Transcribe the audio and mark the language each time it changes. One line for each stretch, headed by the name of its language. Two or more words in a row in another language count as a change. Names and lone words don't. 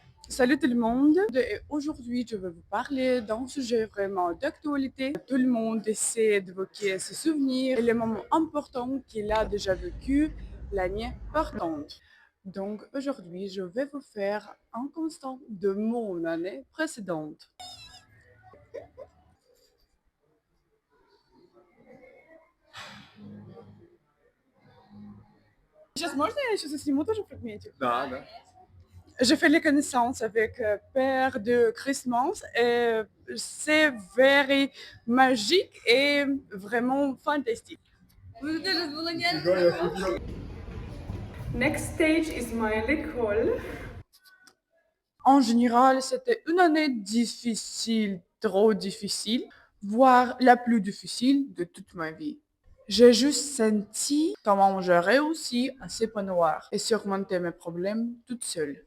French: Salut tout le monde, et aujourd'hui je vais vous parler d'un sujet vraiment d'actualité. Tout le monde essaie d'évoquer ses souvenirs et les moments importants qu'il a déjà vécu l'année partante. Donc aujourd'hui je vais vous faire un constat de mon année précédente.
Russian: Сейчас можно я еще засниму тоже фрагментик? Да, да.
French: J'ai fait les connaissances avec Père de Christmas et c'est very magique et vraiment fantastique.
Russian: Нифига, я офигел.
English: Next stage is my l'école.
French: En général, c'était une année difficile, trop difficile, voire la plus difficile de toute ma vie. J'ai juste senti comment j'ai réussi à s'épanouir et surmonter mes problèmes toute seule.